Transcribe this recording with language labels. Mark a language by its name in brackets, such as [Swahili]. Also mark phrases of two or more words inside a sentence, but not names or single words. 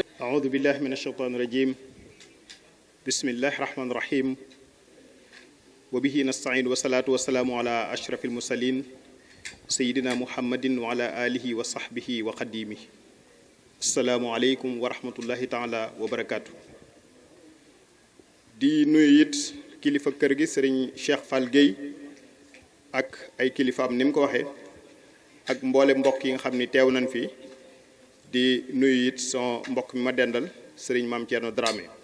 [Arabic] أعوذ بالله من الشيطان الرجيم بسم الله الرحمن الرحيم وبه نستعين والصلاة والسلام على أشرف المرسلين سيدنا محمد وعلى آله وصحبه وقديمه السلام عليكم ورحمة الله تعالى وبركاته [Wolof] di nuyu it kilifa kër gi sëriñ Cheikh Fall Gueye ak ay kilifaam ni mu ko waxee ak mboole mbokk yi nga xam ni teew nañ fi di nuyu it son mbokk mi ma dendal sëriñ Maam Thierno Dramé